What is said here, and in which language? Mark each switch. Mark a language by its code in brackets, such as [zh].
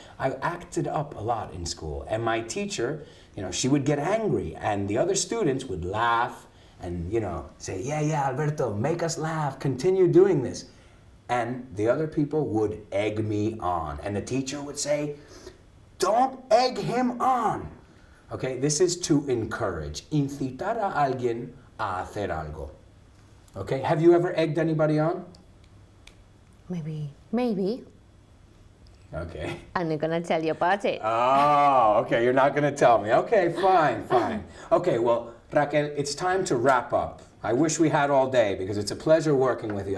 [en] I acted up a lot in school. And my teacher, she would get angry and the other students would laugh and, say, yeah, Alberto, make us laugh, continue doing this. And the other people would egg me on. And the teacher would say, don't egg him on. Okay, this is to encourage. [es] Incitar a alguien a hacer algo. [en] Okay, have you ever egged anybody on? Maybe. Okay. I'm not gonna tell you about it. Oh, okay, you're not gonna tell me. Okay, fine. Okay, well, Raquel, it's time to wrap up. I wish we had all day because it's a pleasure working with you.